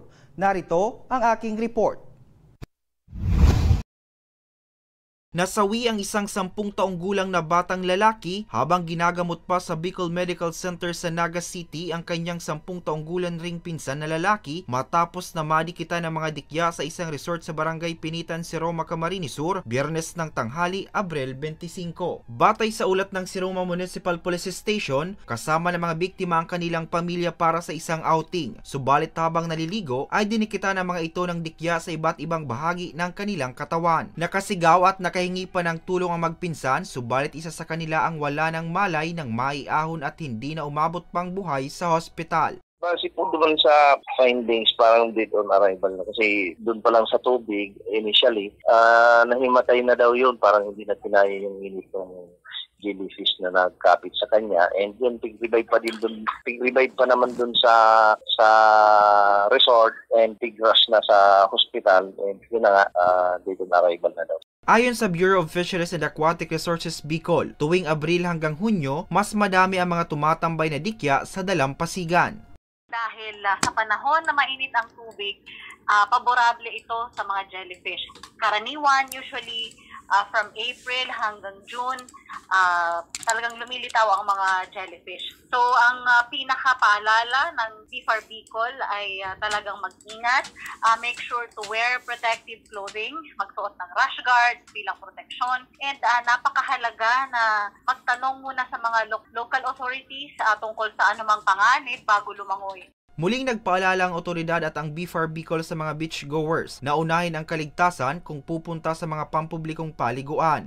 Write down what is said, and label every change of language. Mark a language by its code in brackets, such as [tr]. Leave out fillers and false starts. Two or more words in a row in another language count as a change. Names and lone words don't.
[tl] Narito ang aking report. Nasawi ang isang 10 taong gulang na batang lalaki habang ginagamot pa sa Bicol Medical Center sa Naga City ang kanyang 10 taong gulang ring pinsan na lalaki matapos na madikita ng mga dikya sa isang resort sa Barangay Pinitan, Siroma, Camarines Sur, Biyernes ng tanghali, Abril 25. Batay sa ulat ng Siroma Municipal Police Station, kasama ng mga biktima ang kanilang pamilya para sa isang outing. Subalit habang naliligo ay dinikita ng mga ito ng dikya sa iba't ibang bahagi ng kanilang katawan. Nakasigaw at nakahingi pa ng tulong ang magpinsan, subalit isa sa kanila ang wala ng malay nang maiahon at hindi na umabot pang buhay sa hospital. Kasi po doon sa findings, parang [en] dead on arrival [tl] na kasi doon pa lang sa tubig initially, nahimatay na daw yun, parang hindi na kinaya yung init ng jellyfish na nagkapit sa kanya, and yun pig-revive pa naman dun sa resort and pig-rush na sa hospital, and yun na nga, [en] dead on arrival [tl] na daw. Ayon sa Bureau of Fisheries and Aquatic Resources Bicol, tuwing Abril hanggang Hunyo, mas madami ang mga tumatambay na dikya sa dalampasigan. Dahil sa panahon na mainit ang tubig, paborable ito sa mga jellyfish. Karaniwan, [en] usually from April [tl] hanggang June, talagang lumilitaw ang mga jellyfish. So, ang pinakapaalala ng BFAR Bicol ay talagang mag-ingat. [en] Make sure to wear protective clothing, [tl] magsuot ng rash guard bilang protection. And napakahalaga na magtanong muna sa mga [en] local authorities [tl] tungkol sa anumang panganib bago lumangoy. Muling nagpaalala ang otoridad at ang BFAR Bicol sa mga beachgoers na unahin ang kaligtasan kung pupunta sa mga pampublikong paliguan.